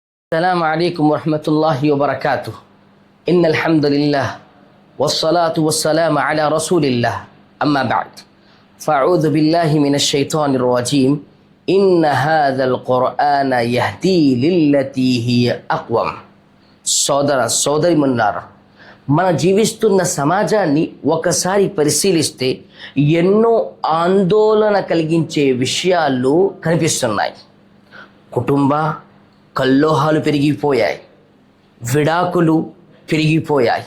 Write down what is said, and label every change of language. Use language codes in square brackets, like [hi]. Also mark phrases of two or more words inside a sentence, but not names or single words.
[ar] السلام عليكم ورحمة الله وبركاته. إن الحمد لله والصلاة والسلام على رسول الله. أما بعد فأعوذ بالله من الشيطان الرجيم. إن هذا القرآن يهدي للتي هي أقوم. [te] సోదరి మనులారా, మన జీవిస్తున్న సమాజాన్ని ఒకసారి పరిశీలిస్తే ఎన్నో ఆందోళన కలిగించే విషయాలు కనిపిస్తున్నాయి. కుటుంబ కల్లోహాలు పెరిగిపోయాయి, విడాకులు పెరిగిపోయాయి.